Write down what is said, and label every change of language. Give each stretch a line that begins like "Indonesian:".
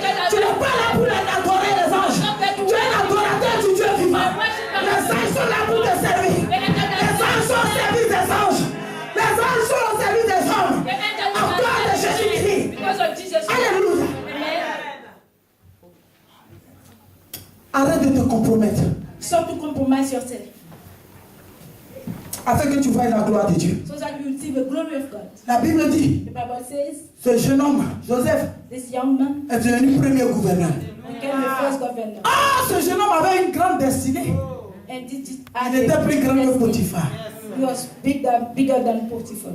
French: Tu n'es pas là pour les adorer les anges. Tu es l'adorateur du Dieu vivant. Les anges sont là pour te servir. Les anges sont au service des anges. Les anges sont au service des hommes. À cause de Jésus-Christ. Alléluia. Arrête de te compromettre.
English: Stop to compromise yourself
French: Afin que tu voies la gloire de Dieu.
English: so that you will see the glory of God.
French: La Bible dit,
English: The Bible says
French: ce jeune homme, Joseph,
English: this young man
French: est devenu premier gouverneur.
English: became the first governor.
French: Ah, ce jeune homme avait une grande destinée.
English: And this is
French: Il était plus grand que Potiphar.
English: He was bigger than Potiphar.